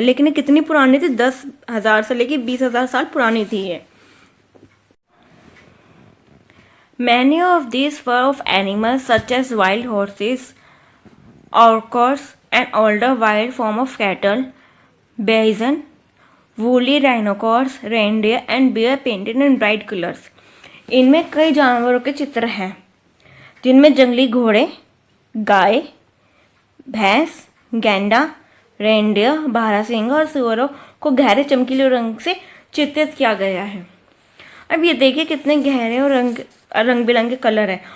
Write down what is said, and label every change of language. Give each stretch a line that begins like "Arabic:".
Hindi: लेकिन ये कितनी पुरानी थी, 10,000 से लेकर 20,000 साल पुरानी थी ये।
English: Many of these were of animals such as wild horses, orcas, and older wild form of cattle, bison, woolly rhinoceros, reindeer, and bear painted in bright colors.
Hindi: इनमें कई जानवरों के चित्र हैं, जिनमें जंगली घोड़े, गाय, भैंस, गैंडा, रेंडियर, बारहसिंगा और सुअरों को गहरे चमकीले रंग से चित्रित किया गया है। अब ये देखिए कितने गहरे और रंग बिरंगे कलर है।